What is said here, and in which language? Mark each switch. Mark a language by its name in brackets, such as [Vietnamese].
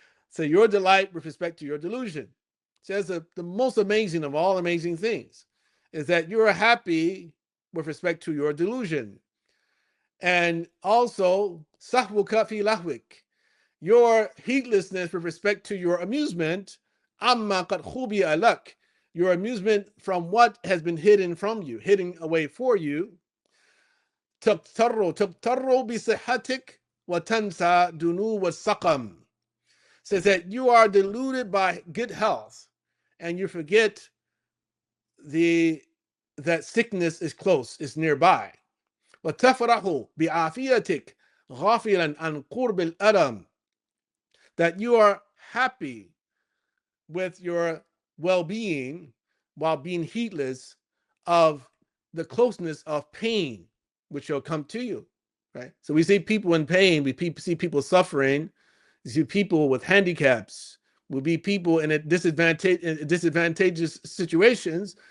[English] So your delight with respect to your delusion. Says the most amazing of all amazing things is that you're happy with respect to your delusion. And also, [Arabic] sahwuka fi lahwik, [English] your heedlessness with respect to your amusement, [Arabic] amma qad khubiya lak, [English] your amusement from what has been hidden from you, hidden away for you. [Arabic] تبتر بصحتك وتنسى دنو والسقم. [English] Says that you are deluded by good health and you forget that sickness is close, is nearby. [Arabic] وتفرح بعافيتك غافلا عن قرب الألم. [English] That you are happy with your well-being while being heedless of the closeness of pain, which will come to you, right? So we see people in pain, we see people suffering, we see people with handicaps, will be people in disadvantageous situations.